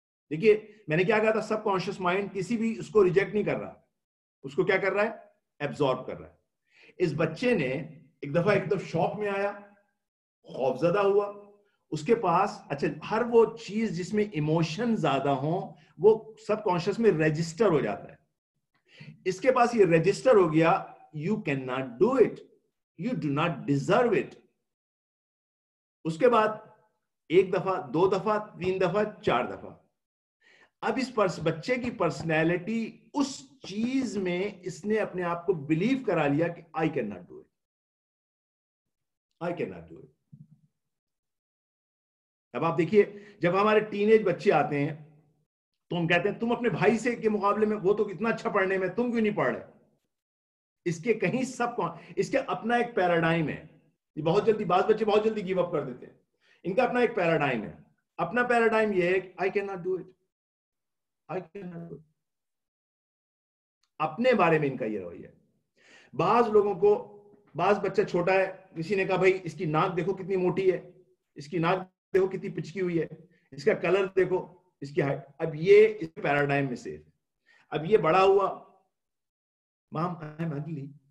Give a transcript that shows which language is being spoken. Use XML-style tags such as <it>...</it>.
<ur>دیکھیے میں نے کیا کہا تھا, سب کانشیس مائنڈ کسی بھی اس کو ریجیکٹ نہیں کر رہا, اس کو کیا کر رہا ہے, ایبزارب کر رہا ہے. اس بچے نے ایک دفعہ شوق میں آیا, خوفزدہ ہوا, اس کے پاس اچھا ہر وہ چیز جس میں ایموشن زیادہ ہوں وہ سب کانشیس میں رجسٹر ہو جاتا ہے. اس کے پاس یہ رجسٹر ہو گیا,</ur> <en>you cannot do it, you do not deserve it.</en> <ur>اس کے بعد 1 دفعہ, 2 دفعہ, 3 دفعہ, 4 دفعہ. اب اس بچے کی پرسنالٹی اس چیز میں اس نے اپنے آپ کو بلیو کرا لیا کہ</ur> <en>I cannot do it, I cannot do it.</en> <ur>اب آپ دیکھیے جب ہمارے ٹین ایج بچے آتے ہیں تو ہم کہتے ہیں تم اپنے بھائی سے کے مقابلے میں, وہ تو اتنا اچھا پڑھنے میں, تم کیوں نہیں پڑھ رہے. اس کے کہیں اس کے اپنا ایک پیراڈائم ہے. بہت جلدی بعض بچے بہت جلدی گیو اپ کر دیتے ہیں. ان کا اپنا ایک پیراڈائم ہے. اپنا پیراڈائم یہ ہے کہ</ur> <en>I cannot do it, I cannot do it.</en> <ur>اپنے بارے میں ان کا یہ رویہ ہے. بعض لوگوں کو, بعض بچہ چھوٹا ہے, کسی نے کہا بھائی اس کی ناک دیکھو کتنی موٹی ہے, اس کی ناک دیکھو کتنی پچکی ہوئی ہے, اس کا کلر دیکھو, اس کی ہائٹ. اب یہ اس پیراڈائم میں سے, اب یہ بڑا ہوا,</ur> <en>Mom, I'm ugly.</en>